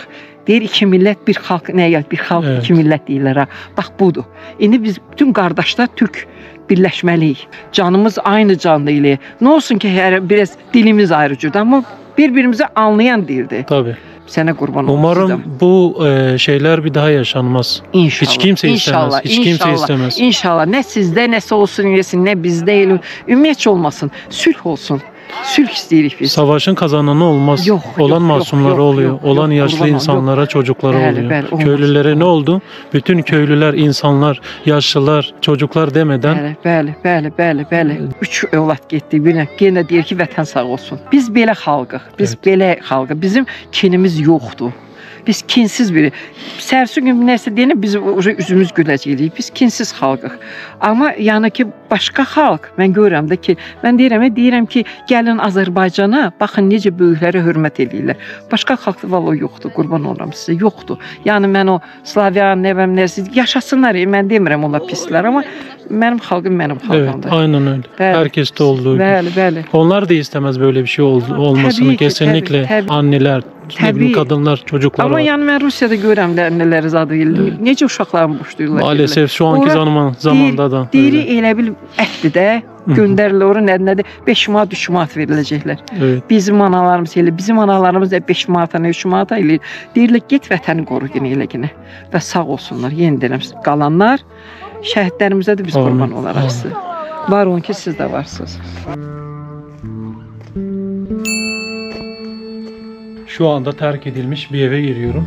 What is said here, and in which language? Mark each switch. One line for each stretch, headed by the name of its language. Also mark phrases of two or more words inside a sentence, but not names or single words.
Azerbaijani: Deyir, iki millət, bir xalq, nəyə gəl, bir xalq, evet. İki millət deyirlər ha. Bax, budur. İndi biz bütün qardaşlar Türk birləşməliyik. Canımız aynı canlı ilə. Nə olsun ki, biraz dilimiz ayrı cürdür, amma bir-birimizi anlayan dildir. Tabii. Sənə qurban olsun.
Turkish: Umarım bu şeyler bir daha yaşanmaz. İnşallah. Hiç kimse istemez. Hiç kimse istemez. İnşallah.
Azerbaijani: Nə sizdə, nəsə olsun, nə bizdə, ümumiyyətcə olmasın. Sülh olsun. Sülh isteyirik biz.
Turkish: Savaşın kazananı olmaz. Yok, olan masumları oluyor. Olan yaşlı insanlara, çocuklara oluyor.
Azerbaijani: Bəli,
Turkish: köylülere ne oldu? Bütün köylüler, insanlar, yaşlılar, çocuklar demeden.
Azerbaijani: Bəli. 3 övlad getdi. Yenə deyir ki, vətən sağ olsun. Biz belə xalqıq. Biz belə xalqıq. Bizim kinimiz yoxdur. Biz kinsiz biri. Sərsi gün nəsə deyəndə biz üzümüz güləcəyik. Biz kinsiz xalqıq. Amma yəni ki, başqa xalq, mən görürəm də ki, mən deyirəm ki, gəlin Azərbaycana, baxın necə böyüklərə hörmət edirlər. Başqa xalqda valla yoxdur, qurban oluram sizə, yoxdur. Yəni mən o Slavyan, nəvəmlərsiz yaşasınlar, mən demirəm onlar pislər, amma mənim xalqım mənim xalqımdır.
Turkish: Evet, aynen öyle. Herkeste olduğu gibi.
Azerbaijani: Bəli.
Turkish: Onlar da istemez böyle bir şey olmasını. Tabii ki, kesinlikle tabii. Anneler, kadınlar, çocuklar ama var.
Azerbaijani: yani mən Rusiyada görürəm də anneləri zadı edir. Necə uşaqlarını boşlayırlar.
Turkish: Maalesef şu anki zamanda da.
Azerbaijani: Deyiri elə bil ətdir də, göndərilir ora nədir? 5 manat, 3 manat veriləcəklər.
Turkish: Evet.
Azerbaijani: Bizim analarımız elə, bizim analarımız da 5 manata, 3 manata elə. Deyirlər, get vətəni qoru yenə. Və sağ olsunlar, yenə deyirəm, qalanlar, şəhidlərimizə də biz qurban olaraq siz. Var olun ki, siz də varsınız.
Turkish: Şu anda terk edilmiş bir eve giriyorum.